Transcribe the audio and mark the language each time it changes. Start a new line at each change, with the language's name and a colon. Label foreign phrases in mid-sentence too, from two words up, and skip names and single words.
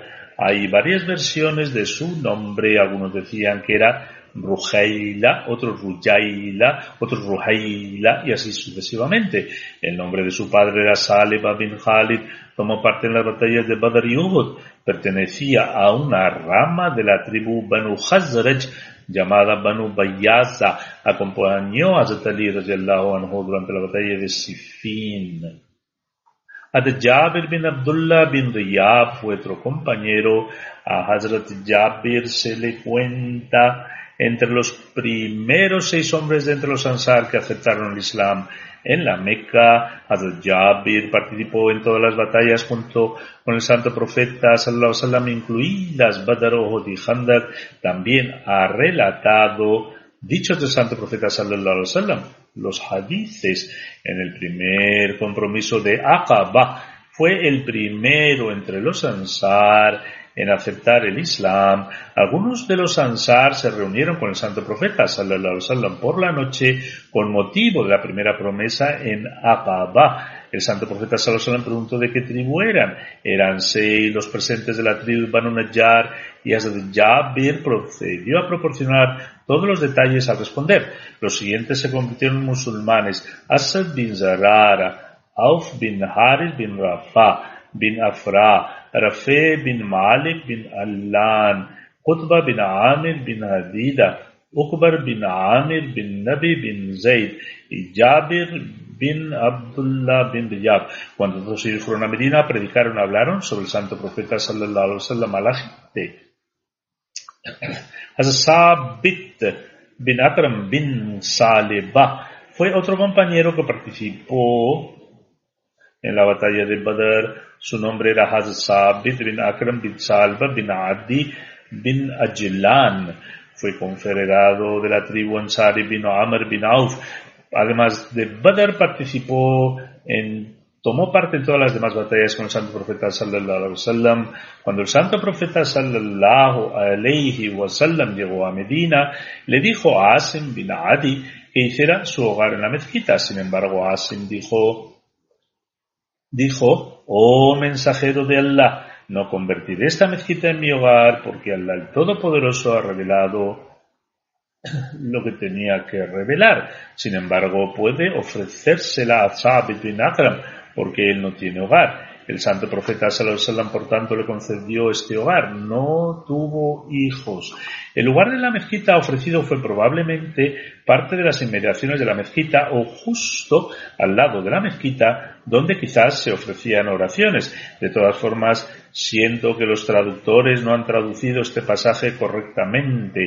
Spanish: Hay varias versiones de su nombre. Algunos decían que era Ruhayla, otros Ruyayla, otros Ruhayla y así sucesivamente. El nombre de su padre era Saleba bin Khalid. Tomó parte en las batallas de Badr y Uhud. Pertenecía a una rama de la tribu Banu Khazraj llamada Banu Bayaza. Acompañó a Hazrat Ali
Arabic: رضي الله عنه
Spanish: durante la batalla de Siffin. Hazrat Jabir bin Abdullah bin Riyab fue otro compañero. A Hazrat Jabir se le cuenta entre los primeros 6 hombres de entre los Ansar que aceptaron el Islam en la Meca. Hazrat Jabir participó en todas las batallas junto con el santo profeta
Arabic: صلى الله عليه وسلم,
Spanish: incluidas Badr, Uhud y Khandak. También ha relatado dichos del santo profeta
Arabic: صلى الله عليه وسلم.
Spanish: Los hadices en el primer compromiso de Aqaba fue el primero entre los Ansar en aceptar el Islam. Algunos de los Ansar se reunieron con el santo profeta
Arabic: صلى الله عليه وسلم
Spanish: por la noche con motivo de la primera promesa en Aqaba. El santo profeta
Arabic: صلى الله عليه وسلم
Spanish: preguntó de qué tribu eran. Eran 6 los presentes de la tribu Banu Najjar y Hazrat Jabir procedió a proporcionar todos los detalles al responder. Los siguientes se convirtieron en musulmanes: Asad bin Zarara, Auf bin Harith bin Rafa bin Afra, Rafi bin Malik bin Allan, Qutba bin Amir bin Hadida, Uqbar bin Amir bin Nabi bin Zayd y Jabir bin Abdullah bin Riyab. Cuando todos ellos fueron a Medina, predicaron, hablaron sobre el santo profeta
Arabic: صلى الله عليه وسلم
Spanish: a la gente. Hazrat Sabit bin Akram bin Saleba fue otro compañero que participó en la batalla de Badr. Su nombre era Hazrat Sabit bin Akram bin Salba bin Adi bin Ajlan. Fue confederado de la tribu Ansari bin Amr bin Auf. Además de Badr, tomó parte en todas las demás batallas con el santo profeta
Arabic: صلى الله عليه وسلم.
Spanish: Cuando el santo profeta
Arabic: صلى الله عليه وسلم
Spanish: llegó a Medina, le dijo a Asim bin Adi que hiciera su hogar en la mezquita. Sin embargo, Asim dijo: oh mensajero de Allah, no convertiré esta mezquita en mi hogar porque Allah el Todopoderoso ha revelado lo que tenía que revelar. Sin embargo, puede ofrecérsela a Sabit bin Akram porque él no tiene hogar. El santo profeta
Arabic: صلى الله عليه وسلم,
Spanish: por tanto, le concedió este hogar. No tuvo hijos. El lugar de la mezquita ofrecido fue probablemente parte de las inmediaciones de la mezquita o justo al lado de la mezquita, donde quizás se ofrecían oraciones. De todas formas, siento que los traductores no han traducido este pasaje correctamente.